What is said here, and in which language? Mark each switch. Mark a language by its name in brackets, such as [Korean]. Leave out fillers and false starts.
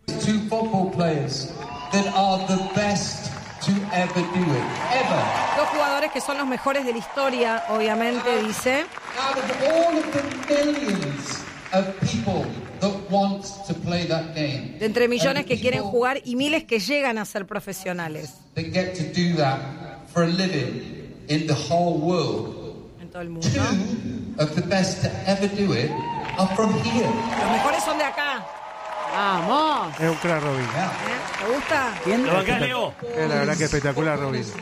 [English] Two football players that are the best to ever do it, ever. [Spanish] Dos jugadores que son los mejores de la historia, obviamente, dice. [English] Out of all of the millions of people that want to play that game. [Spanish] De entre millones que quieren jugar y miles que llegan a ser profesionales. [English] They get to do that for a living in the whole world. [Spanish] Todo el mundo. Los mejores son de acá. Vamos. Es un crack, Robin. ¿Te gusta? ¿Quién? Lo acá, Leo. Es la verdad que espectacular, Robin.